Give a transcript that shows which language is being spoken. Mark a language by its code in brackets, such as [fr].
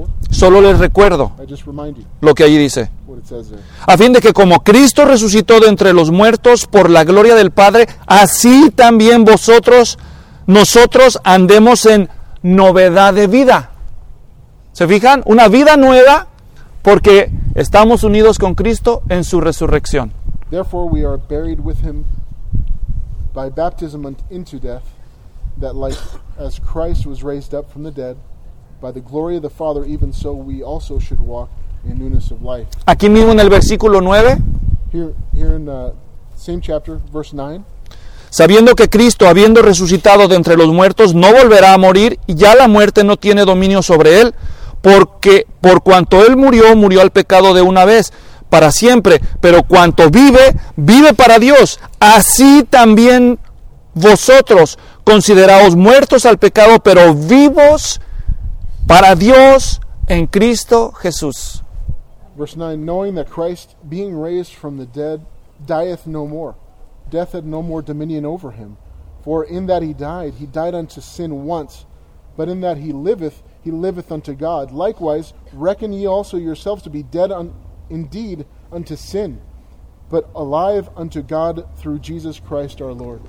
[es] Solo les recuerdo lo que allí dice. A fin de que como Cristo resucitó de entre los muertos por la gloria del Padre, así también nosotros andemos en novedad de vida. ¿Se fijan? Una vida nueva porque estamos unidos con Cristo en su resurrección. [en] Therefore we are buried with him by baptism into death, that like as Christ was raised up from the dead, by the glory of the Father, even so we also should walk in newness of life. [es] Aquí mismo en el versículo 9, [en] here in the same chapter, verse 9, [es] sabiendo que Cristo, habiendo resucitado de entre los muertos, no volverá a morir, y ya la muerte no tiene dominio sobre él, porque por cuanto él murió, murió al pecado de una vez, para siempre, pero cuanto vive, vive para Dios. Así también vosotros, consideraos muertos al pecado, pero vivos para Dios en Cristo Jesús. [en] Verse 9, knowing that Christ, being raised from the dead, dieth no more. Death had no more dominion over him. For in that he died unto sin once. But in that he liveth unto God. Likewise, reckon ye also yourselves to be dead indeed unto sin, but alive unto God through Jesus Christ our Lord.